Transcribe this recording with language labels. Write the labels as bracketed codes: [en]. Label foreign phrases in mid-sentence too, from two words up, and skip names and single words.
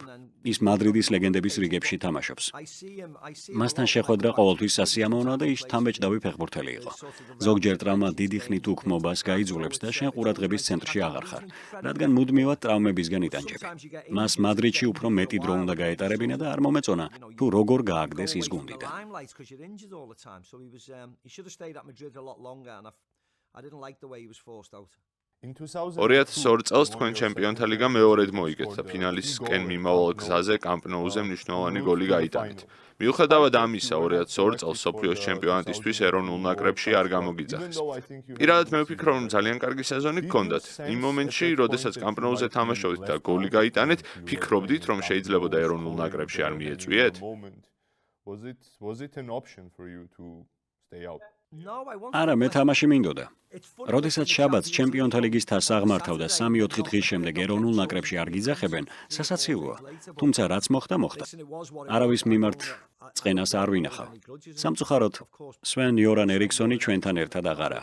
[ka] ის მადრიდის ლეგენდების რიგებში თამაშობს. მასთან შეხვედრა ყოველთვის სასიამოვნოა და ის თამბეჭდავი ფეხბურთელი იყო. ზოგჯერ ტრავმა დიდი ხნით უქმობას გაიძულებს და შენ ყურადღების ცენტრში აღარ ხარ, რადგან მუდმივად ტრავმებისგან იტანჯები. მას მადრიდში უფრო მეტი დრო უნდა გაეტარებინა და არ მომეწონა თუ როგორ გააგდეს ის გუნდიდან. [en] I didn't like the way he was forced out. [ka] 2002 წელს თქვენ ჩემპიონთა ლიგა მეორედ მოიგეთ და ფინალისკენ მიმავალ გზაზე კამპ ნოუზე მნიშვნელოვანი გოლი გაიტანეთ. მიუხედავად ამისა, 2002 წელს სოფლიოს ჩემპიონატისთვის ეროვნულ ნაკრებში არ გამოგიძახეს. პირადად მე ვფიქრობ, რომ ძალიან კარგი სეზონი გქონდათ. იმ მომენტში, როდესაც კამპ ნოუზე თამაშობდით და გოლი გაიტანეთ, ფიქრობდით, რომ შეიძლებოდა ეროვნულ ნაკრებში არ მიეწვიეთ? [en] Was it an option for you to stay out? [ka] არა, მე თამაში მინდოდა. როდესაც შაბათს ჩემპიონთა ლიგის თასს აღმართავ და 3-4 დღის შემდეგ ეროვნულ ნაკრებში არ გიძახებენ, სასაცილოა. თუმცა რაც მოხდა, მოხდა. არავის მიმართ წყენას არ ვინახავ. სამწუხაროდ, სვენ იორან ერიქსონი ჩვენთან ერთად აღარაა.